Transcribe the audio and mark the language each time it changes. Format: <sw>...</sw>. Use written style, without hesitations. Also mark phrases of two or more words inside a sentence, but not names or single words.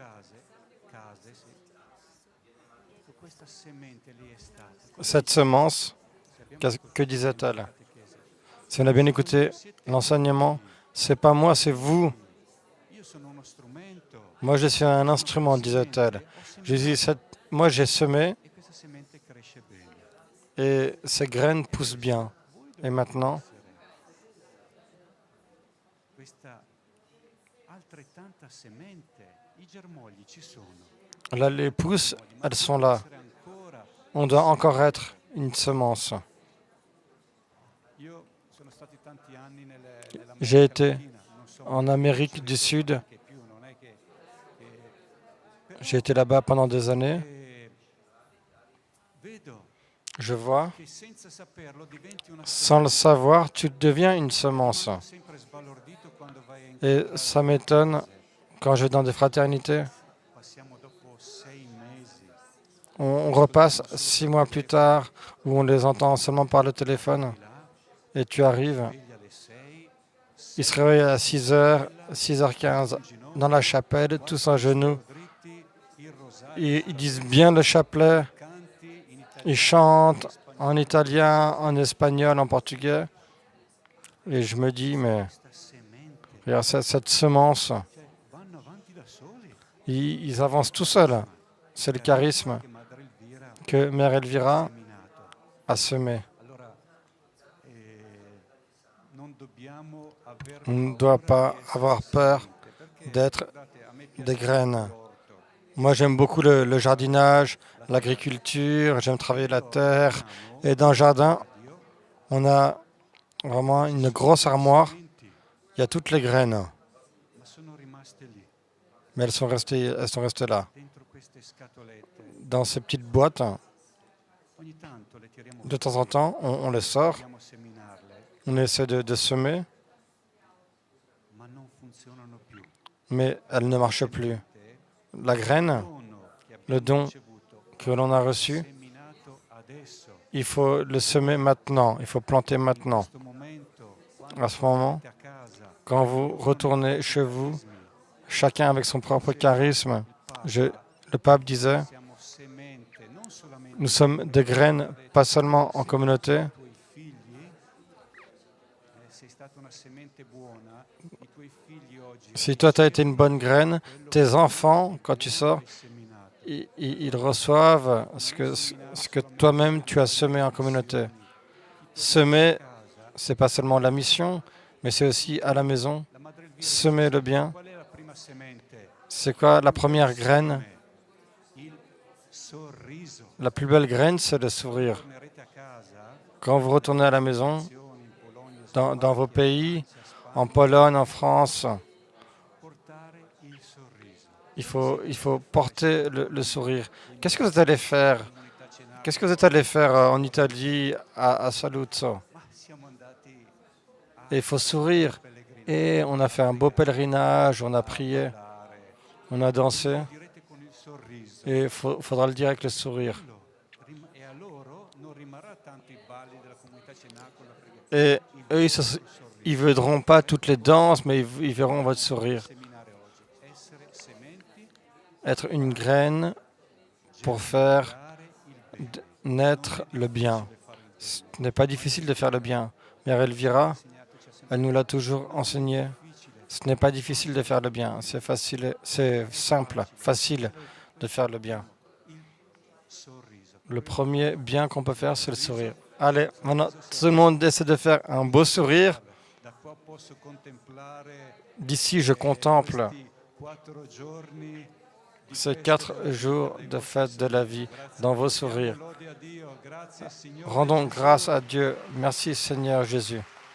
<fr>Cette semence, que disait-elle? Si on a bien écouté l'enseignement, c'est pas moi, c'est vous. Moi, je suis un instrument, disait-elle. Jésus, moi, j'ai semé</fr> <it>e questa semente cresce bene.</it> <fr>et ces graines poussent bien. Et maintenant,</fr> <it>Questa altrettanta semente, i germogli ci sono.</it> <fr>là, les pousses, elles sont là. On doit encore être une semence.</fr> <it>Io sono stato tanti anni nell'America</it> <fr>J'ai été</fr> <it>Latina, non so</it> <fr>en Amérique du Sud.</fr> <it>che più, non è che</it> <fr>J'ai été là-bas pendant des années.</fr> <it>vedo</it> <fr>Je vois,</fr> <it>che senza saperlo diventi una</it> <fr>sans le savoir, tu deviens une semence.</fr> <it>semente sempre sbalordito quando vai a</it> <fr>Et</fr> <it>incontrare</it> <fr>ça m'étonne quand je vais dans des fraternités.</fr> <it>passiamo dopo 6 mesi.</it> <fr>On repasse 6 mois plus tard où on les entend seulement par le téléphone. Et tu arrives,</fr> <it>Sveglia alle 6,</it> <fr>ils se réveillent à 6h, 6h15 dans la chapelle, tous en genoux.</fr> <it>dritti, il rosario,</it> <fr>Ils disent bien le chapelet,</fr> <it>canti in italiano,</it> <fr>ils chantent en italien, en espagnol, en portugais. Et je me dis, mais</fr> <it>questa semente,</it> <fr>regarde, cette semence,</fr> <it>cioè vanno avanti da soli.</it> <fr>ils avancent tout seuls. C'est le charisme</fr> <it>Che Madre Elvira ha</it> <fr>que Mère Elvira</fr> <it>seminato.</it> <fr>a semé.</fr> <it>Allora non dobbiamo aver</it> <fr>On ne doit pas avoir peur</fr> <it>perché</it> <fr>d'être</fr> <it>guardate, a me piace</it> <fr>des graines.</fr> <it>l'orto.</it> <fr>Moi, j'aime beaucoup le jardinage, l'agriculture, j'aime travailler la terre. Et dans le jardin, on a vraiment une grosse armoire.</fr> <it>Sementi,</it> <fr>Il y a toutes les graines,</fr> <it>ma sono rimaste lì,</it> <fr>mais elles sont restées là.</fr> <it>dentro queste scatolette.</it> <fr>Dans ces petites boîtes,</fr> <it>Ogni tanto le tiriamo</it> <fr>de temps en temps, on les sort,</fr> <it>proviamo a seminarle,</it> <fr>on essaie de semer,</fr> <it>ma non funzionano più.</it> <fr>mais elles ne marchent plus. La graine,</fr> <it>Dono che</it> <fr>le</fr> <it>abbiamo</it> <fr>don</fr> <it>ricevuto,</it> <fr>que l'on a reçu,</fr> <it>seminato adesso,</it> <fr>il faut le semer maintenant, il faut planter</fr> <it>in</it> <fr>maintenant.</fr> <it>questo momento,</it> <fr>À ce moment,</fr> <it>a casa,</it> <fr>quand vous retournez chez vous, chacun avec son propre charisme, le pape disait,</fr> <it>siamo semente non solamente</it> <fr>nous sommes des graines, pas seulement en communauté.</fr> <it>i tuoi figli, sei stata una semente buona, i tuoi figli oggi</it> <fr>Si toi, tu as été une bonne graine, tes enfants, quand tu sors,</fr> <it>hai seminato.</it> <fr>ils reçoivent ce que toi-même tu as semé en communauté. Semer, c'est pas seulement la mission, mais c'est aussi à la maison.</fr> <it>La Madre Elvira</it> <fr>Semer le bien.</fr> <it>qual è la prima semente?</it> <fr>C'est quoi la première graine?</fr> <it>Il sorriso.</it> <fr>La plus belle graine, c'est le sourire.</fr> <it>Tornerete a casa,</it> <fr>Quand vous retournez à la maison,</fr> <it>in Polonia,</it> <fr>dans vos pays, en Pologne, en France,</fr> <it>portare il sorriso.</it> <fr>il faut porter le sourire. Qu'est-ce que vous êtes allé faire?</fr> <it>Comunità Cenacolo,</it> <fr>Qu'est-ce que vous êtes allé faire en Italie, à Saluzzo?</fr> <it>ma siamo andati</it> <fr>Et il faut sourire.</fr> <it>pellegrinare,</it> <fr>Et on a fait un beau pèlerinage, on a prié, on a dansé.</fr> <it>direte con il sorriso.</it> <fr>Et il faudra le dire avec le sourire.</fr> <it>E a loro non rimarrà tanto i balli della comunità Cenacolo, perché</it> <fr>Et eux, ils ne verront pas toutes les danses, mais ils verront votre sourire.</fr> <it>seminare oggi, essere sementi,</it> <fr>Être une graine pour faire</fr> <it>dare il bene.</it> <fr>naître le bien. Ce n'est pas difficile de faire le bien. Mère Elvira, elle nous l'a toujours enseigné. Ce n'est pas difficile de faire le bien. C'est facile, c'est simple, facile de faire le bien.</fr> <it>Sorriso.</it> <fr>Le premier bien qu'on peut faire, c'est le sourire. Allez, maintenant, tout le monde essaie de faire un beau sourire.</fr> <it>Da qua posso contemplare</it> <fr>D'ici, je contemple</fr> <it>questi 4 giorni di</it> <fr>ces</fr> <it>festa</it> <fr>4 jours de fête de la vie dans vos sourires.</fr> <it>lode a Dio. Grazie Signore.</it> <fr>Rendons grâce à Dieu. Merci Seigneur Jésus.</fr>